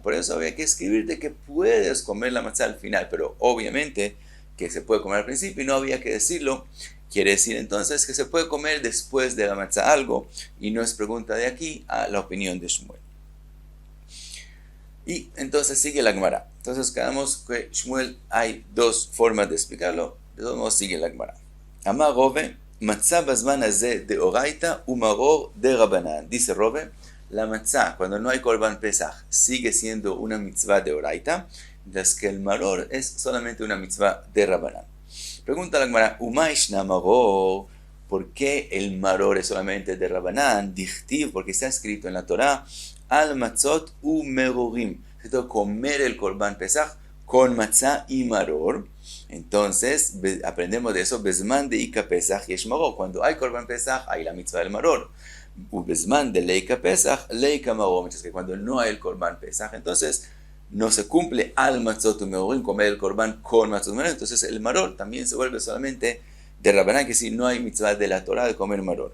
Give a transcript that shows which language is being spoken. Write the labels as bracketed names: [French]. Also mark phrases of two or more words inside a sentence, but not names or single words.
[Spanish] Por eso había que escribirte que puedes comer la matzah al final, pero obviamente que se puede comer al principio y no había que decirlo. Quiere decir entonces que se puede comer después de la matzah algo y no es pregunta de aquí a la opinión de Shmuel. Y entonces sigue la Gemara. Entonces quedamos que Shmuel hay dos formas de explicarlo. De todos modos sigue la Gemara. [Aramaic] אמר רבא מצה בזמן הזה דאורייתא ומרור דרבנן. [Spanish] Dice Rove, la matzah cuando no hay [Hebrew] קרבן פסח [Spanish] sigue siendo una mitzvah [Aramaic] דאורייתא, [Spanish] mientras que el maror es solamente una mitzvah [Aramaic] דרבנן. [Spanish] Pregunta la Gemara, [Aramaic] ומאי שנא מרור, [Spanish] ¿por qué el maror es solamente de rabanan? Dichtiv, porque está escrito en la Torah, [Hebrew] על מצות ומרורים, [Spanish] comer el [Hebrew] קרבן פסח [Spanish] con matzah y maror. Entonces aprendemos de eso, [Aramaic] בזמן דאיכא פסח יש מרור, [Spanish] cuando hay [Hebrew] קרבן פסח [Spanish] hay la mitzvah del maror. [Aramaic] בזמן דליכא פסח ליכא מרור, [Spanish] mientras que cuando no hay el [Hebrew] קרבן פסח [Spanish] entonces no se cumple [Hebrew] על מצות ומרורים, [Spanish] comer el Korban con [Hebrew] מצות ומרורים, [Spanish] entonces el maror también se vuelve solamente de Rabanán, que si no hay mitzvah de la Torah de comer maror.